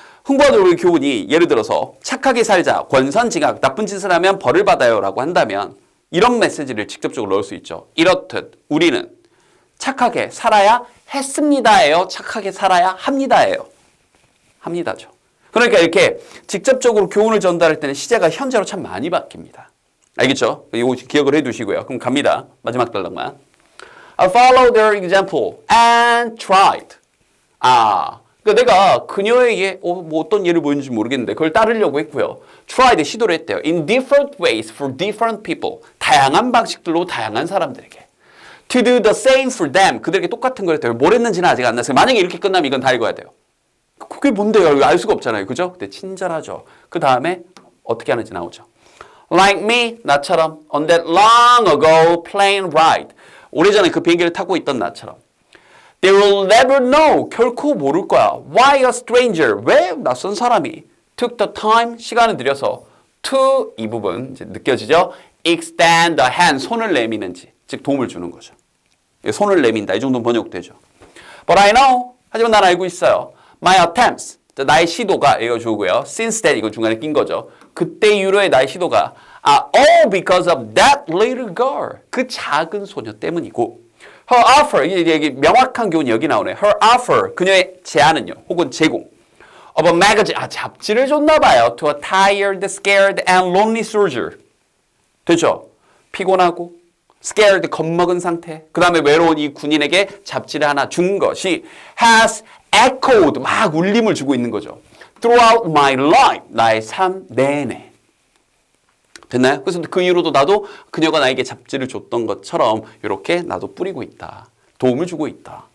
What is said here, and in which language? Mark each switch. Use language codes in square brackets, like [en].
[ko] 흥부와 놀부의 교훈이 예를 들어서 착하게 살자, 권선징악, 나쁜 짓을 하면 벌을 받아요 라고 한다면 이런 메시지를 직접적으로 넣을 수 있죠. 이렇듯 우리는 착하게 살아야 했습니다예요. 착하게 살아야 합니다예요. 합니다죠. 그러니까 이렇게 직접적으로 교훈을 전달할 때는 시제가 현재로 참 많이 바뀝니다. 알겠죠? 이거 기억을 해두시고요. 그럼 갑니다. 마지막 단락만. [en] I followed their example and tried. [ko] 그러니까 내가 그녀에게 뭐 어떤 예를 보였는지 모르겠는데 그걸 따르려고 했고요. [en] tried [ko] 시도를 했대요. [en] In different ways for different people. [ko] 다양한 방식들로 다양한 사람들에게. [en] To do the same for them. [ko] 그들에게 똑같은 걸 했대요. 뭘 했는지는 아직 안 났어요. 만약에 이렇게 끝나면 이건 다 읽어야 돼요. 그게 뭔데요? 알 수가 없잖아요. 그죠? 근데 친절하죠. 그 다음에 어떻게 하는지 나오죠. [en] Like me, [ko] 나처럼 [en] on that long ago plane ride. [ko] 오래전에 그 비행기를 타고 있던 나처럼. [en] They will never know. [ko] 결코 모를 거야. [en] Why a stranger? [ko] 왜 낯선 사람이 [en] took the time, [ko] 시간을 들여서 to 이 부분 이제 느껴지죠? [en] Extend the hand, [ko] 손을 내미는지. 즉 도움을 주는 거죠. 손을 내민다. 이 정도는 번역되죠. [en] But I know. [ko] 하지만 난 알고 있어요. [en] My attempts. [ko] 나의 시도가 읽어주고요. [en] Since then [ko] 이거 중간에 낀 거죠. 그때 이후로의 나의 시도가 [en] all because of that little girl. [ko] 그 작은 소녀 때문이고 [en] her offer. [ko] 이게 명확한 교훈이 여기 나오네. [en] her offer. [ko] 그녀의 제안은요. 혹은 제공. [en] of a magazine. [ko] 잡지를 줬나 봐요. [en] to a tired, scared and lonely soldier. [ko] 되죠? 피곤하고 scared, 겁먹은 상태. 그 다음에 외로운 이 군인에게 잡지를 하나 준 것이 [en] has echoed, [ko] 막 울림을 주고 있는 거죠. [en] throughout my life, [ko] 나의 삶 내내. 됐나요? 그래서 그 이후로도 나도 그녀가 나에게 잡지를 줬던 것처럼 이렇게 나도 뿌리고 있다. 도움을 주고 있다.